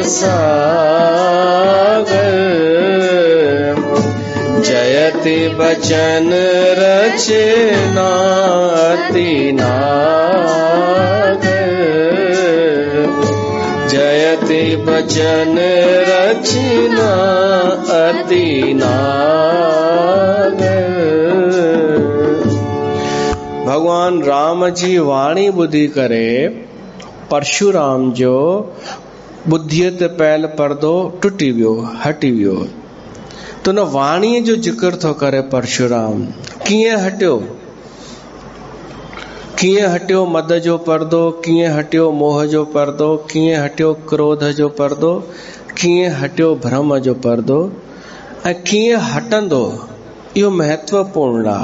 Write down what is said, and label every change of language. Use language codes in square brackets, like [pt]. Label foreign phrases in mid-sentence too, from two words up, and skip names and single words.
[awa] सागर जयति बचन रचना नागर जयति बचन रचना अति नागर। [sd] भगवान राम जी वाणी बुद्धि करे परशुराम जो बुद्धीअ ते पयल पर्दो टुटी वियो हटी वियो तो न वाणी जो जिक्र थो करे परशुराम कीअं हटियो मद जो पर्दो कीअं हटियो मोह जो पर्दो कीअं हटियो क्रोध जो पर्दो कीअं हटियो भ्रम जो पर्दो ऐं कीअं हटंदो इहो महत्वपूर्ण आहे।